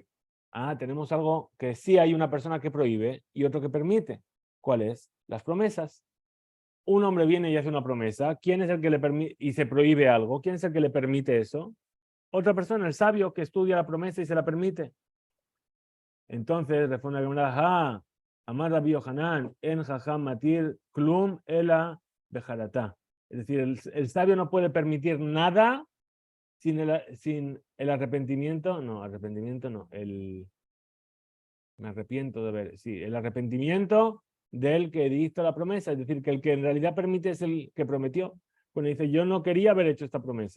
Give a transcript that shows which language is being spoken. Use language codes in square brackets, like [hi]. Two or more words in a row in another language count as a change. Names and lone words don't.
[es] Tenemos algo que sí hay una persona que prohíbe y otro que permite. ¿Cuál es? Las promesas. Un hombre viene y hace una promesa. ¿Quién es el que le permite y se prohíbe algo? ¿Quién es el que le permite eso? Otra persona, el sabio que estudia la promesa y se la permite. Entonces, responde la Gemara, [he] אמר רבי יוחנן, אין חכם מתיר, כלום, אלא, בחרטה. [es] Es decir, el sabio no puede permitir nada sin el arrepentimiento. No, arrepentimiento no. Me arrepiento de ver. Sí, el arrepentimiento del que dicta la promesa. Es decir, que el que en realidad permite es el que prometió. Cuando dice, yo no quería haber hecho esta promesa.